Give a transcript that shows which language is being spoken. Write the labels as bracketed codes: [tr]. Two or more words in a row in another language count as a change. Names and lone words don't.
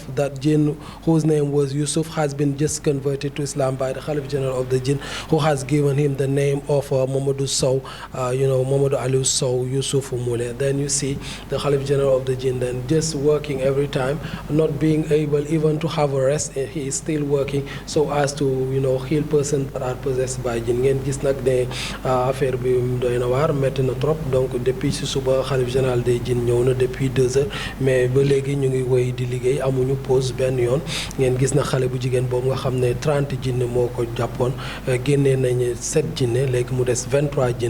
[en] That jinn, whose name was Yusuf, has been just converted to Islam by the Khalif General of the jinn, who has given him the name of Mamadou Sow, Mamadou Aliou Sow, Yusuf Moulé. Then you see the Khalif General of the jinn then just working every time, not being able even to have a rest. He is still working so as to heal persons that are possessed by jinn. [wo] Ngeen gis nag ne affaire bi doy na waar, métti na trop. Donc depuis si suba [fr] Khalif général des jinn [wo] ñëw na [fr] depuis 2 heures, [wo] mais ba léegi ñu ngi woy di liggéey, amuñu pause benn yoon. Ngeen gis na xale bu jigéen boobu nga xam ne 30 jinne moo ko jàppoon, génnee nañu 7 jinne, léegi mu des 23 jinn.